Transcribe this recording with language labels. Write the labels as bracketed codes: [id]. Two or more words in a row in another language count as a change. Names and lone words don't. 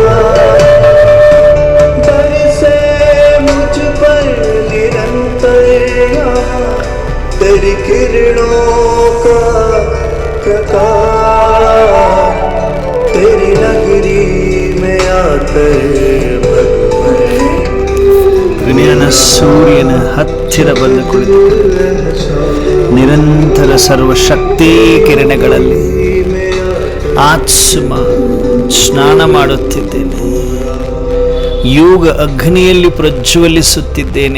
[hi] बरसे मुझ पर निरंतर तेरी किरणों का प्रकाश. तेरी नगरी में आकर [kn] ಜ್ಞಾನ ಸೂರ್ಯನ ಹತ್ತಿರ ಬಂದು ಕುಳಿತು ನಿರಂತರ ಸರ್ವಶಕ್ತಿ ಕಿರಣಗಳಲ್ಲಿ ಆತ್ಮ ಸ್ನಾನ ಮಾಡುತ್ತಿದ್ದೇನೆ. ಯೋಗ ಅಗ್ನಿಯಲ್ಲಿ ಪ್ರಜ್ವಲಿಸುತ್ತಿದ್ದೇನೆ.